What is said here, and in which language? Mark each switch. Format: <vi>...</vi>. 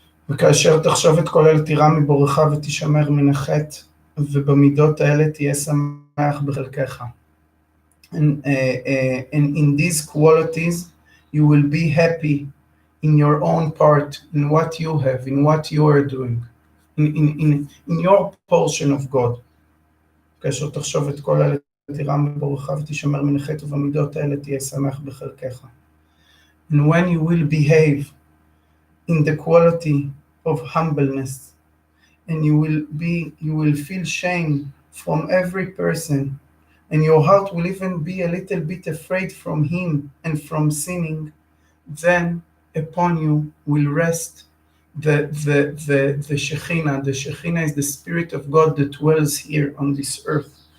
<he>וכאשר תחשוב את כל אלה תירא מבורך ותשמר מן החטא, ובמידות האלה תהיה שמח בחלקך.</he> <en>And in these qualities you will be happy in your own part, in what you have, in what you are doing, in your portion of God.</en> <he>כאשר תחשוב את כל אלה תירא מבורך ותשמר מן החטא, ובמידות האלה תהיה שמח בחלקך.</he> <en>And when you will behave in the quality of humbleness, and you will feel shame from every person, and your heart will even be a little bit afraid from him and from sinning, then upon you will rest the Shekhinah. The Shekhinah is the Spirit of God that dwells here on this earth.</en>